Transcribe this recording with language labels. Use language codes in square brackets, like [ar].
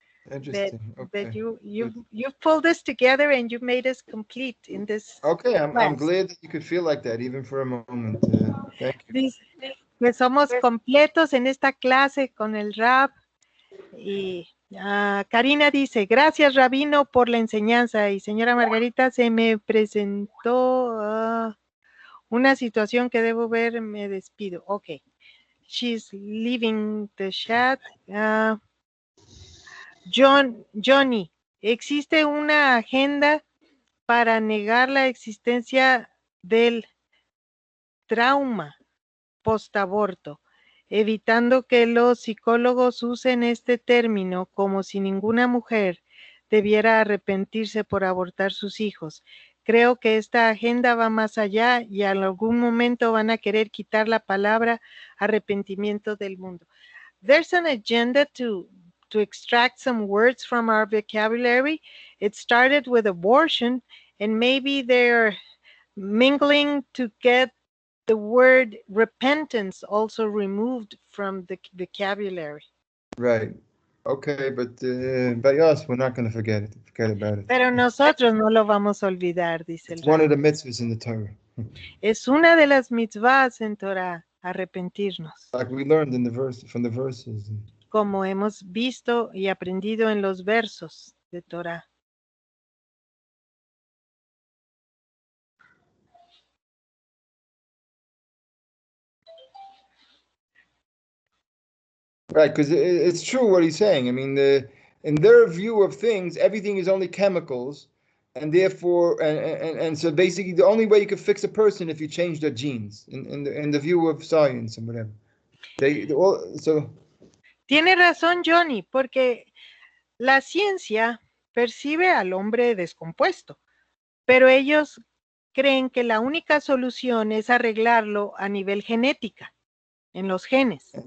[en] Interesting. That you pulled this together and you made us complete in this. Okay, I'm glad that you could feel like that even for a moment. Thank you. [es] Que somos completos en esta clase con el rap. Y Karina dice, gracias Rabino por la enseñanza. Y señora Margarita se me presentó una situación que debo ver, me despido. Ok. [en] She's leaving the chat. [es] Johnny, ¿existe una agenda para negar la existencia del trauma postaborto, evitando que los psicólogos usen este término como si ninguna mujer debiera arrepentirse por abortar sus hijos? Creo que esta agenda va más allá y en algún momento van a querer quitar la palabra arrepentimiento del mundo. [en] There's an agenda to extract some words from our vocabulary. It started with abortion, and maybe they're mingling to get the word repentance also removed from the vocabulary. Right. Okay, but by us, we're not going to forget about it. [es] Pero nosotros no lo vamos a olvidar, dice el [en] It's one of [es] Rab. [en] the mitzvahs in the Torah. [es] Es una de las mitzvahs en Torah, arrepentirnos, [en] Like we learned from the verses. [es] como hemos visto y aprendido en los versos de Torah. [en] Right, because it's true what he's saying. I mean, in their view of things, everything is only chemicals, and therefore, and so basically, the only way you can fix a person if you change their genes. In the view of science and whatever, so. [es] Tiene razón Johnny, porque la ciencia percibe al hombre descompuesto, pero ellos creen que la única solución es arreglarlo a nivel genética, en los genes.